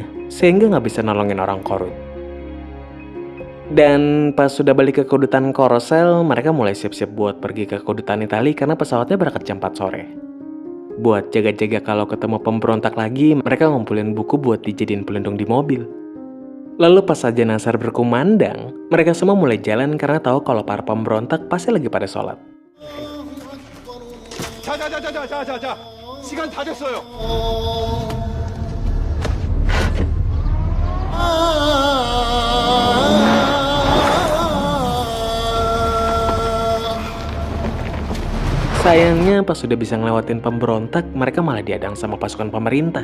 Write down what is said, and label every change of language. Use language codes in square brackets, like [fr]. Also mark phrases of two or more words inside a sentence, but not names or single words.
[id] Sehingga nggak bisa nolongin orang Korut. Dan pas sudah balik ke kedutaan Korsel, mereka mulai siap-siap buat pergi ke kedutaan Italia karena pesawatnya berangkat jam 4 sore. Buat jaga-jaga kalau ketemu pemberontak lagi, mereka ngumpulin buku buat dijadiin pelindung di mobil. Lalu pas saja Nasar berkumandang, mereka semua mulai jalan karena tahu kalau para pemberontak pasti lagi pada sholat. [ko] 자. 시간 다 됐어요. [id] Sayangnya pas sudah bisa ngelewatin pemberontak, mereka malah dihadang sama pasukan pemerintah.